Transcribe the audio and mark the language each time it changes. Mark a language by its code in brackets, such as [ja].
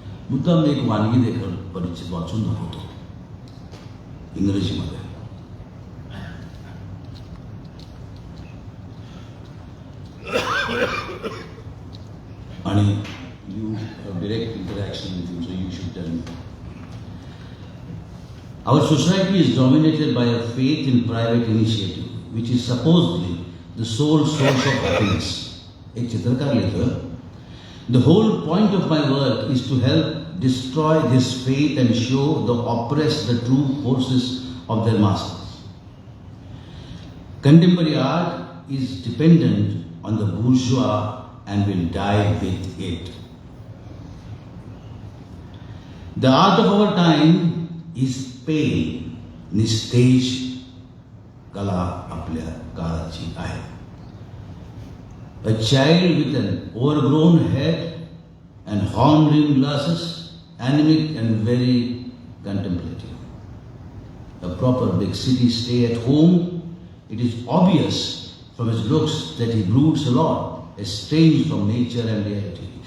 [mr] मुद्दाम एक वानगी देखील परिचित वाचून दाखवतो इंग्रजीमध्ये. [en] आणि you direct interaction with you, so you should tell me. Our society is dominated by a faith in private initiative, which is supposedly the sole source of happiness. [mr] एक चित्रकार लिहितं, [en] the whole point of my work is to help destroy this faith and show the oppressed the true forces of their masters. Contemporary art is dependent on the bourgeois and will die with it. The art of our time is pain. [mr] निस्तेज कला आपल्या काळाची आहे. [en] A child with an overgrown head and horn-rimmed glasses, anemic and very contemplative. A proper big city stay at home, it is obvious from his looks that he broods a lot, estranged from nature and reality.